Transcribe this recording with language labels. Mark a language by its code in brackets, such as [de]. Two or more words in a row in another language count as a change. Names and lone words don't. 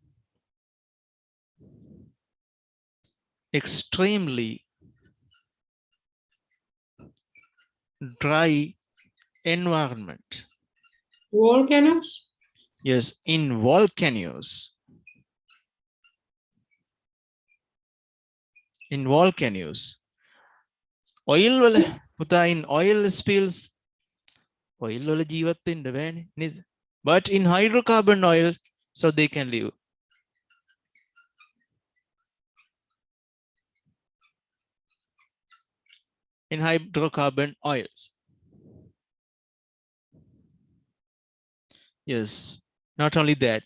[en] Extremely dry environment. Volcanoes. Yes, in volcanoes. In volcanoes. Oil [si] වල පුතා [en] in oil spills. [si] Oil වල ජීවත් වෙන්න බෑනේ නේද? [en] But in hydrocarbon oil, so they can live. In hydrocarbon oils. Yes, not only that.